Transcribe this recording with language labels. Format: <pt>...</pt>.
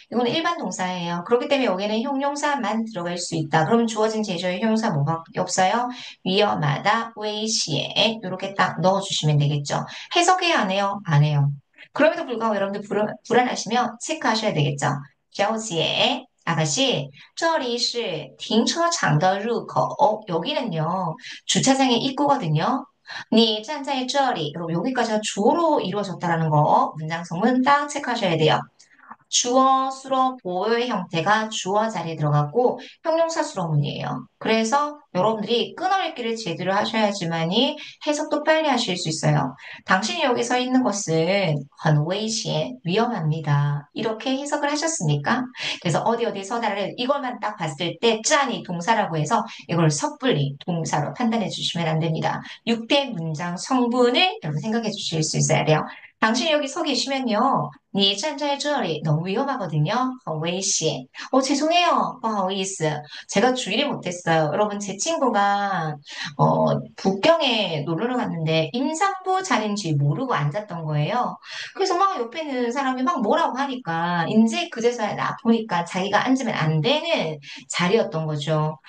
<ko>이거는 일반 동사예요. 그렇기 때문에 여기는 형용사만 들어갈 수 있다. 그럼 주어진 제시어에 형용사 뭐가 없어요? 위험하다, 웨이시에 이렇게 딱 넣어주시면 되겠죠. 해석해야 안 해요? 안 해요. 그럼에도 불구하고 여러분들 불안하시면 체크하셔야 되겠죠.</ko> <zh>小姐, 아가씨, 这里是停车场的入口.</zh> <ko>여기는요, 주차장의 입구거든요.</ko> <zh>你站在这里.</zh> <ko>여기까지가 주어로 이루어졌다라는 거, 문장 성문 딱 체크하셔야 돼요. 주어, 수로, 보어의 형태가 주어 자리에 들어갔고 형용사 수로문이에요. 그래서 여러분들이 끊어읽기를 제대로 하셔야지만이 해석도 빨리 하실 수 있어요. 당신이 여기 서 있는 것은</ko> <zh>很危险,</zh> <ko>위험합니다. 이렇게 해석을 하셨습니까? 그래서 어디 어디 서다를 이걸만 딱 봤을 때 짠이 동사라고 해서 이걸 섣불리 동사로 판단해 주시면 안 됩니다. 6대 문장 성분을 여러분 생각해 주실 수 있어야 돼요. 당신이 여기 서 계시면요.</ko> <zh>你站在这里</zh> <ko>너무 위험하거든요.</ko> <zh>很危险.</zh> <ko>죄송해요.</ko> <zh>不好意思.</zh> <ko>제가 주의를 못했어요. 여러분, 제 친구가 북경에 놀러 갔는데 임산부 자리인지 모르고 앉았던 거예요. 그래서 막 옆에 있는 사람이 막 뭐라고 하니까 이제 그제서야 나 보니까 자기가 앉으면 안 되는 자리였던 거죠.</ko>